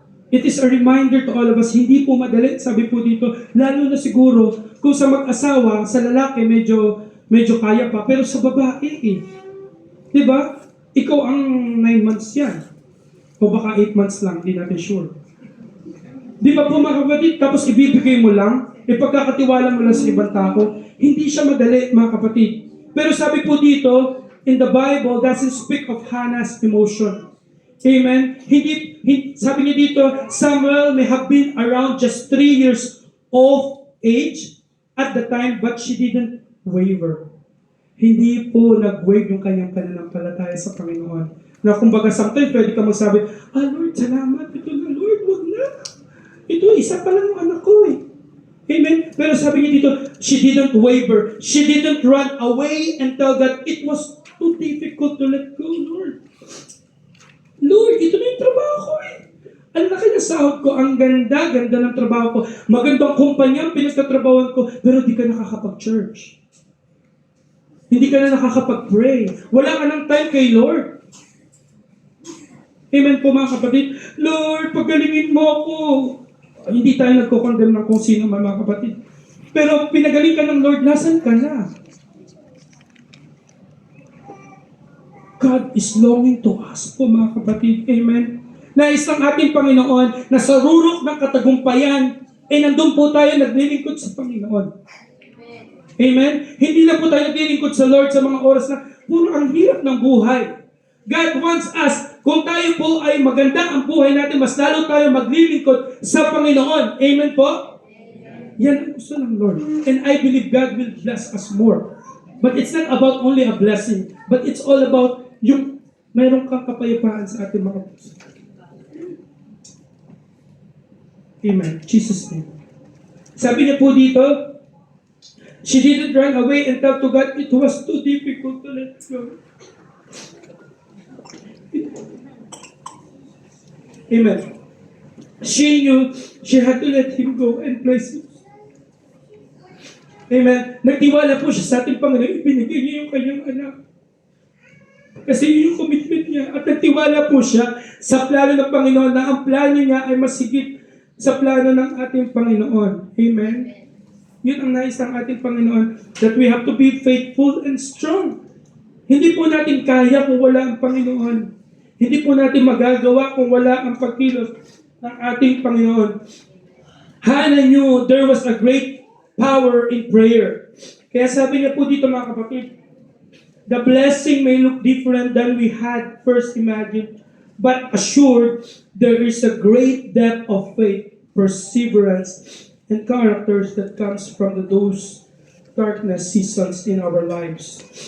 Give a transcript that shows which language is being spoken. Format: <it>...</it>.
<en>It is a reminder to all of us,</en> <tl>hindi po madali, sabi po dito, lalo na siguro, kung sa mag-asawa, sa lalaki, medyo kaya pa, pero sa babae eh. Diba? Ikaw ang 9 months yan. O baka 8 months lang, di natin sure. Di ba po mga kapatid, tapos ibibigay mo lang, ipagkakatiwala mo lang sa ibang tao, hindi siya madali mga kapatid. Pero sabi po dito,</tl> <en>in the Bible, doesn't speak of Hannah's emotion. Amen?</en> <tl>Sabi niya dito,</tl> <en>Samuel may have been around just 3 years of age at the time, but she didn't waver.</en> <tl>Hindi po nag-wave yung kanyang pananampalataya sa Panginoon. Na kumbaga sometimes pwede ka magsabi, Lord, salamat, ito na Lord, wag na. Ito, isa pa lang yung anak ko eh. Amen? Pero sabi niya dito,</tl> <en>she didn't waver. She didn't run away and tell God, it was too difficult to let go, Lord.</en> <tl>Lord, ito na yung trabaho ko eh. Ang laki na sahod ko, ang ganda ng trabaho ko. Magandang kumpanya ang pinagtatrabawan ko, pero di ka nakakapag-church. Hindi ka na nakakapag-pray. Wala ka ng time kay Lord. Amen po mga kapatid. Lord, pagalingin mo ako. Hindi tayo nagko-condemn ng kung sino man mga kapatid. Pero pinagaling ka ng Lord, nasan ka na?</tl> <en>God is longing to us</en> <tl>po mga kapatid.</tl> <en>Amen.</en> <tl>Nais ng ating Panginoon na sa rurok ng katagumpayan, nandun po tayo naglilingkod sa Panginoon. Amen? Hindi lang po tayo naglilingkod sa Lord sa mga oras na puro ang hirap ng buhay.</tl> <en>God wants us,</en> <tl>kung tayo po ay maganda ang buhay natin, mas lalo tayo maglilingkod sa Panginoon. Amen po? Amen. Yan ang gusto ng Lord.</tl> <en>And I believe God will bless us more. But it's not about only a blessing, but it's all about</en> <tl>yung mayroon kang kapayapaan sa ating mga puso.</tl> <en>Amen. Jesus' name.</en> <tl>Sabi niya po dito,</tl> <en>she didn't run away and tell to God, it was too difficult to let go. Amen. She knew she had to let him go and place him. Amen.</en> <tl>Nagtiwala po siya sa ating Panginoon, ibinigay niya yung kanyang anak. Kasi yun yung commitment niya. At nagtiwala po siya sa plano ng Panginoon na ang plano niya ay masigit sa plano ng ating Panginoon. Amen. Yun ang nais ng ating Panginoon,</tl> <en>that we have to be faithful and strong.</en> <tl>Hindi po natin kaya kung wala ang Panginoon. Hindi po natin magagawa kung wala ang pagkilos ng ating Panginoon.</tl> <en>Hannah knew there was a great power in prayer.</en> <tl>Kaya sabi niya po dito mga kapatid,</tl> <en>the blessing may look different than we had first imagined, but assured there is a great depth of faith, perseverance, and characters that comes from those darkness seasons in our lives.</en>